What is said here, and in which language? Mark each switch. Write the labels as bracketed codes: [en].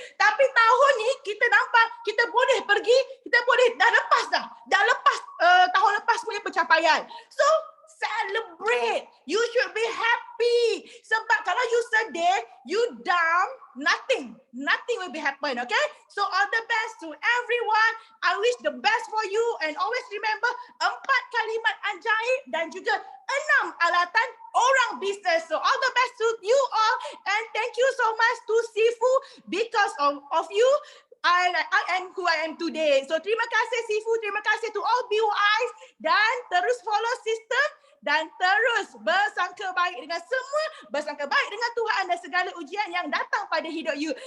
[ms] Tapi tahun ni kita nampak kita boleh pergi, kita boleh dah lepas tahun lepas punya pencapaian. [en] So celebrate. You should be happy. [ms] Sebab kalau you sedih, you down, [en] nothing will be happen. Okay? So all the best to everyone. I wish the best for you and always remember [ms] 4 kalimat ajaib dan juga 6 alatan orang bisnes. [en] So all the best to you all and thank you so much to Sifu because of you. I am who I am today. [ms] So terima kasih Sifu, terima kasih [en] to all [ms] BOIs dan terus follow sistem dan terus bersangka baik dengan semua, bersangka baik dengan Tuhan dan segala ujian yang datang pada hidup you.